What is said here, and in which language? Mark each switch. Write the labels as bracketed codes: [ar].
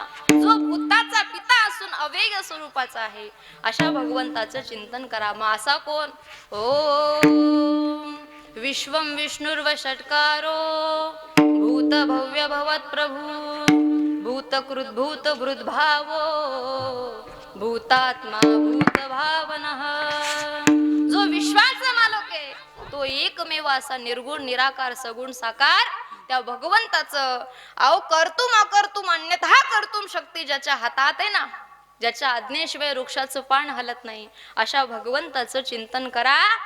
[mr] जो भूताचा पिता असून अवेग स्वरूपाचा आहे अशा भगवंताचं चिंतन करा. मग असा कोण? [sa] ओम विश्वं विष्णुर्वषट्कारो भूत भव्य भवत् प्रभु भूतकृत भूत भृद्भावो भूतात्मा भूत भावनः. [mr] जो विश्वाचा मालक आहे तो एकमेव असा निर्गुण निराकार सगुण साकार त्या भगवंताचं [sa] कर्तुम अकर्तुम अन्यथा कर्तुम [mr] शक्ती ज्याच्या हातात आहे ना, ज्याच्या आज्ञेशिवाय वृक्षाचं पान हलत नाही, अशा भगवंताचं चिंतन करा.